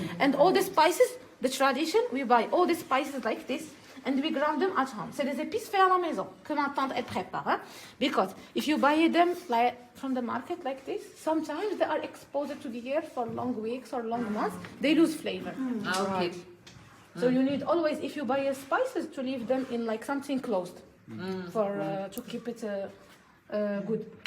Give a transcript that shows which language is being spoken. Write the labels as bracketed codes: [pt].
[en] And all the spices, the tradition, we buy all the spices like this, and we ground them at home. [fr] C'est des épices faits à la maison, que ma tante elle prépare. Hein? [en] Because if you buy them like from the market like this, sometimes they are exposed to the air for long weeks or long months, they lose flavor. Ah, ok. So you need always, if you buy spices, to leave them in like something closed for to keep it good.